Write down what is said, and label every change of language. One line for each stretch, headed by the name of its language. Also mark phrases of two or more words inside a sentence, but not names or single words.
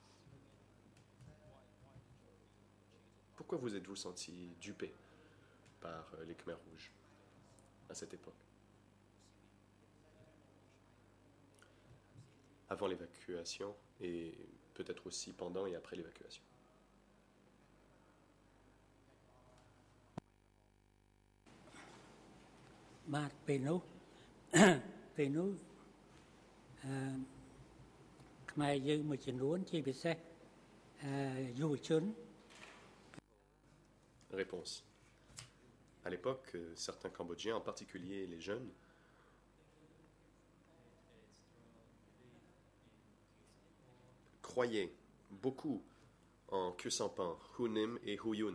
French: Pourquoi vous êtes-vous senti dupé par les Khmer Rouges à cette époque? Avant l'évacuation et peut-être aussi pendant et après l'évacuation.
Khmer: បាទពេលនោះ ពេលនោះខ្មែរយើងមួយចំនួនជាពិសេសយុវជន
French: Réponse. À l'époque, certains Cambodgiens, en particulier les jeunes, croyaient beaucoup en Khieu Samphan, Hu Nim et Hu Yun.